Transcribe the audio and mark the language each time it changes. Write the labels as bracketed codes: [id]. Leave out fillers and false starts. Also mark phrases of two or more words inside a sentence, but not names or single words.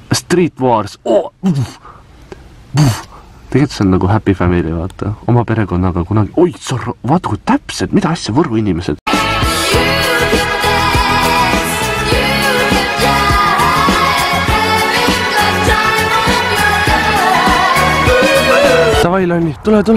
[et] Street Wars. Tegelikult see on nagu [en] happy family, [et] vaata. Oma perekonnaga kunagi. Oi, vaata kui täpselt, mida asja Võru inimesed. Davai, Lonni, tule.